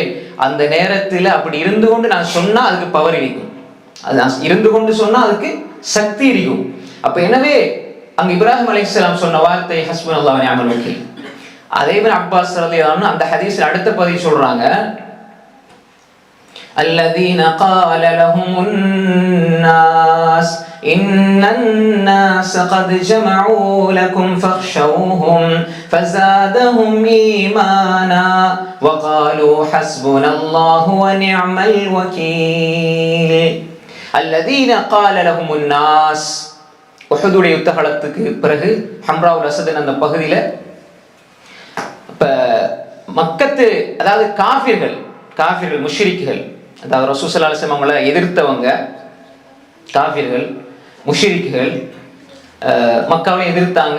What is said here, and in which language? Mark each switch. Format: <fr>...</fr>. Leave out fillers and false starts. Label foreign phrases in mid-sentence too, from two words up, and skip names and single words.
<ta>அந்த நேரத்துல அப்படி இருந்து கொண்டு நான் சொன்னா அதுக்கு பவர் இருக்கும், அது இருந்து கொண்டு சொன்னா அதுக்கு சக்தி இருக்கும். அப்ப எனவே அங்க இப்ராஹிம் அலைஹிஸ்ஸலாம் சொன்ன வார்த்தை</ta> <ar>حسبنا الله و نعم الوكيل.</ar> <ta>அதே மாதிரி அப்பாஸ் ரலியல்லாஹு அன்ஹு அந்த ஹதீஸ்ல அடுத்த பதிவு சொல்றாங்க,</ta> <ar>அல்லதீன قال لهم الناس إن الناس قد جمعوا لكم فاخشوهم فزادهم إيمانا وقالوا حسبنا الله ونعم الوكيل. الذين قال لهم الناس,</ar> <ta>உஹதுடைய யுத்தகலத்துக்கு பிறகு ஹம்ராவுல் அஸத் அந்த பகுதியில இப்ப மக்கத்து, அதாவது காஃபிர்கள் முஷ்ரிக்குகள், அதாவது ரசூல்</ta> <ar>صلى الله عليه وسلم</ar> <ta>அவங்கள எதிர்த்தவங்க காஃபிர்கள் முஷ்ரிக்குகள் மக்காவை எதிர்த்தாங்க.</ta>